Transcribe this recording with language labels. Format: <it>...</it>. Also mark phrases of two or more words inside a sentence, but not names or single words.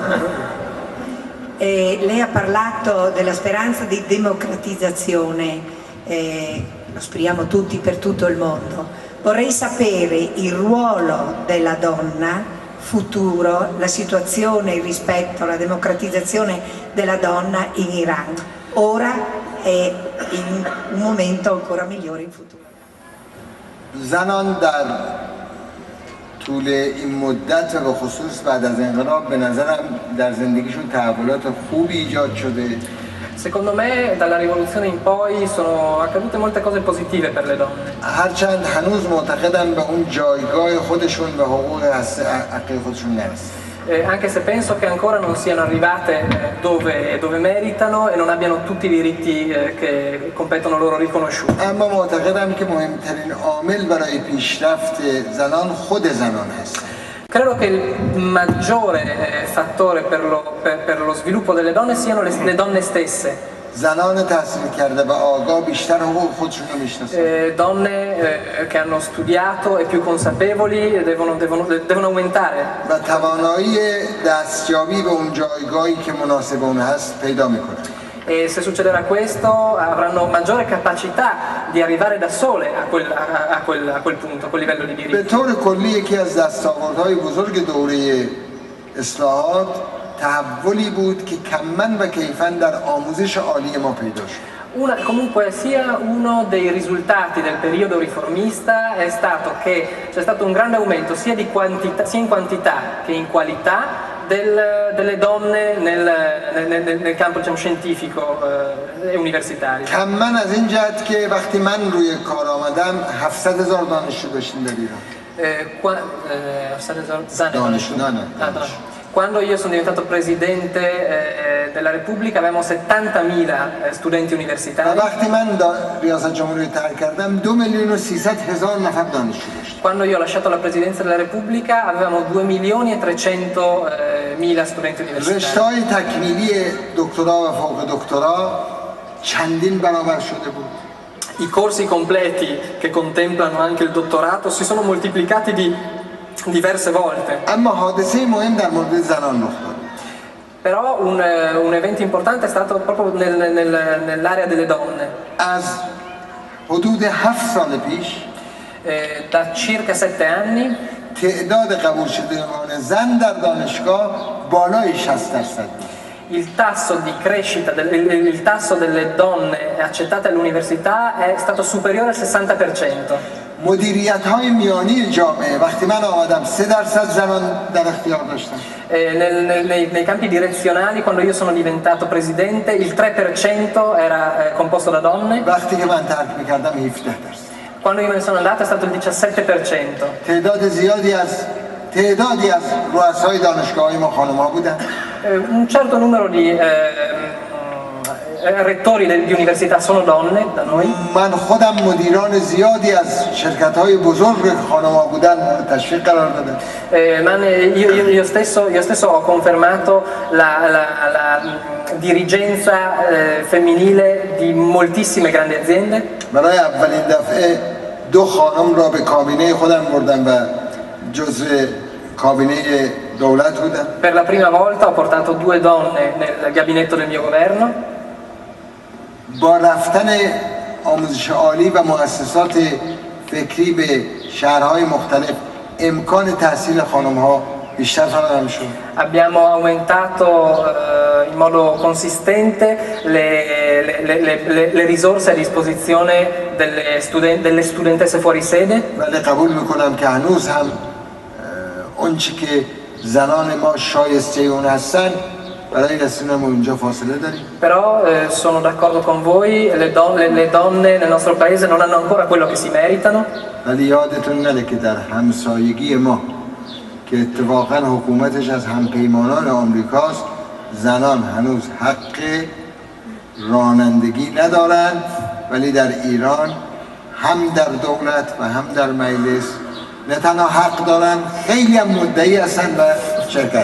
<it>Lei ha parlato della speranza di democratizzazione, lo speriamo tutti per tutto il mondo. Vorrei sapere il ruolo della donna futuro, la situazione, il rispetto, la democratizzazione della donna in Iran, ora e in un momento ancora migliore in futuro.</it> <fa>زنان در طول این مدت و خصوص بعد از انقلاب به نظرم در زندگیشون تحولات خوبی ایجاد شده.</fa> <it>Secondo me dalla rivoluzione in poi sono accadute molte cose positive per le donne.</it> <fa>هرچند هنوز معتقدم به اون جایگاه خودشون و حقوق حقیقی خودشون نرسیدن.</fa> <it>Anche se penso che ancora non siano arrivate dove meritano e non abbiano tutti i diritti che competono loro riconosciuti.</it> <fa>اما معتقدم که مهمترین عامل برای پیشرفت زنان خود زنان هست.</fa> <it>Credo che il maggiore fattore per lo sviluppo delle donne siano le donne stesse.</it> <fa>زنان تحصیل کرده و آگاه بیشتر حقوق خودشون رو میشناسن.</fa> <it>Donne che hanno studiato e più consapevoli devono aumentare.</it> <fa>و توانایی دستیابی به اون جایگاهی که مناسب اون هست پیدا میکنن.</fa> <it>E se succederà questo avranno maggiore capacità di arrivare da sole a quel punto, a quel livello di</it> <fa>به</fa> <it>diritti.</it> <fa>طور کلی یکی از دستاوردهای بزرگ دوره اصلاحات تحولی بود که کماً و کیفاً در آموزش عالی ما پیدا شد.</fa> <it>Comunque sia uno dei risultati del periodo riformista è stato che c'è stato un grande aumento sia in quantità che in qualità delle donne nel campo, diciamo, scientifico e universitario.</it> <fa>کماً از این جهت که وقتی من روی کار آمدم 700,000 دانشجو داشتیم در ایران.</fa> <it>Quando io sono diventato presidente della Repubblica avevamo 70.000 studenti universitari.</it> <fa>وقتی من ریاست جمهوری ترک کردم 2,300,000 نفر دانشجو داشتیم.</fa> <it>Quando io ho lasciato la presidenza della Repubblica avevamo 2.300.000 studenti universitari.</it> <fa>رشته‌های تکمیلی دکترا و فوق دکترا چندین برابر شده بود.</fa> <it>I corsi completi che contemplano anche il dottorato si sono moltiplicati di diverse volte.</it> <fa>اما حادثه مهم در مورد زنان رخ داد.</fa> <it>Però un evento importante è stato proprio nell'area delle donne.</it> <fa>از حدود 7 سال پیش</fa> <it>Da circa 7 anni</it> <fa>تعداد قبول شدگان زن در دانشگاه بالای 60% بود.</fa> <it>il tasso di crescita, il tasso delle donne accettate all'università è stato superiore al 60%.</it> <fa>مدیریت‌های میانی جامعه وقتی من آمدم 3% زنان در اختیار داشتن.</fa> <it>Nei campi direzionali, quando io sono diventato presidente, il 3% era composto da donne.</it> <fa>وقتی که من ترک می‌کردم 17%.</fa> <it>Quando io me ne sono andato è stato il 17%.</it> <fa>تعدادی از رؤسای دانشگاه‌های ما خانم‌ها بودن.</fa> <it>Un certo numero di rettori di università sono donne da noi.</it> <fa>من خودم مدیران زیادی از شرکت‌های بزرگ خانم‌ها بودن تشویق قرار دادم.</fa> <it>Io stesso ho confermato la dirigenza femminile di moltissime grandi aziende.</it> <fa>برای اولین دفعه 2 خانم را به کابینه خودم بردم و جزو کابینه دولت بودن.</fa> <it>Per la prima volta ho portato 2 donne nel gabinetto del mio governo.</it> <fa>با رفتن آموزش عالی و مؤسسات فکری به شهرهای مختلف امکان تحصیل خانم‌ها بیشتر فراهم شد.</fa> <it>Abbiamo aumentato in modo consistente le risorse a disposizione delle studentesse fuori sede.</it> <fa>ولی قبول میکنم که هنوز هم اون چی که زنان ما شایسته اون هستن، برای رسوندن اونجا فاصله داریم.</fa> <it>Però sono d'accordo con voi, le donne nel nostro paese non hanno ancora quello che si meritano.</it> <fa>ولی یادتون نره که در همسایگی ما که اتفاقا حکومتش از همپیمانان آمریکاست، زنان هنوز حق رانندگی ندارند، ولی در ایران هم در دولت و هم در مجلس نه تنها حق دارن، خیلی هم مدعی هستن و شرکت.</fa>